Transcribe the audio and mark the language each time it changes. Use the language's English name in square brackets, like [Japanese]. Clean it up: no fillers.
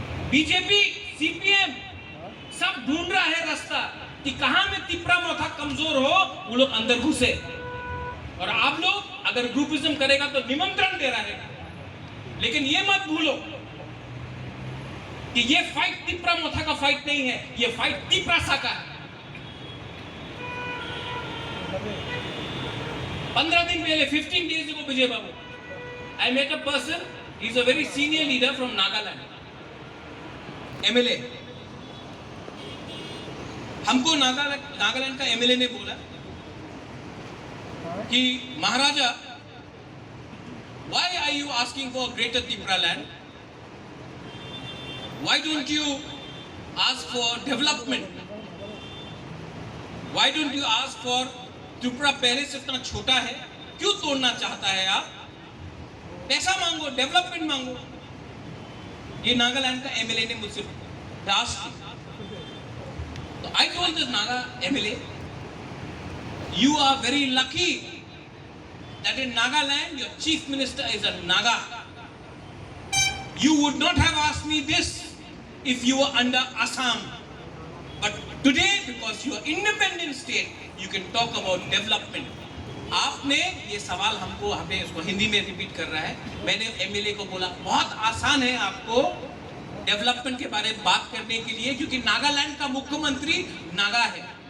[Hindi] BJP, CPM सब ढूंढ रहा है रास्ता कि कहां में तिपरा मोथा कमजोर हो, वो लोग अंदर घुसे। और आप लोग अगर ग्रुपिज्म करेगा तो निमंत्रण दे रहा है, लेकिन ये मत भूलो कि ये फाइट तिपरा मोथा का फाइट नहीं है, ये फाइट तिपरासा का है। [English] 15 दिन पहले, 15 days ago, Vijay Babu, I met a person, he is a very senior leader from Nagaland, MLA। [Hindi] हमको नागालैंड का एमएलए ने बोला कि महाराजा, why are you asking for greater Tripura land? [English] Why don't you ask for development? [Hindi] Why don't you ask for Tripura पहले से इतना छोटा है, क्यों तोड़ना चाहता है आप? पैसा मांगो, डेवलपमेंट मांगो। ये नागालैंड का एमएलए ने मुझसे आस्क की। [English] तो I told this Naga MLA, you are very lucky that in Nagaland your chief minister is a Naga. You would not have asked me this if you were under Assam. But today, because you are independent state, you can talk about development. [Hindi] आपने ये सवाल हमको, हमें इसको हिंदी में repeat कर रहा है। मैंने एमएलए को बोला बहुत आसान है आपको डेवलपमेंट के बारे में बात करने के लिए, क्योंकि नागालैंड का मुख्यमंत्री नागा है।